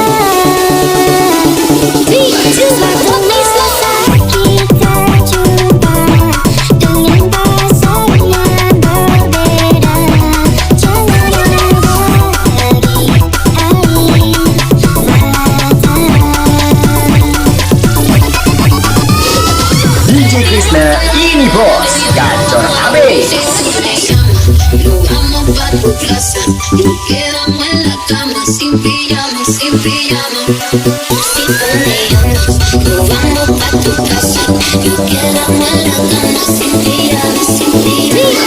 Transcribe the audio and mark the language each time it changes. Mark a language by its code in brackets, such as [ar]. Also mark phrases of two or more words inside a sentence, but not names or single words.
[id] 3, 2, 1, selesai kita jumpa dengan pasangan berbeda. Jangan ada lagi air mata. DJ Krishna ini bos gacor abis. [es] Nos vamos pa' tu casa, nos quedamos en la cama sin pijama, sin pijama. Si tú me llamas, nos vamos pa' tu casa, nos quedamos en la cama sin pijama, sin pijama.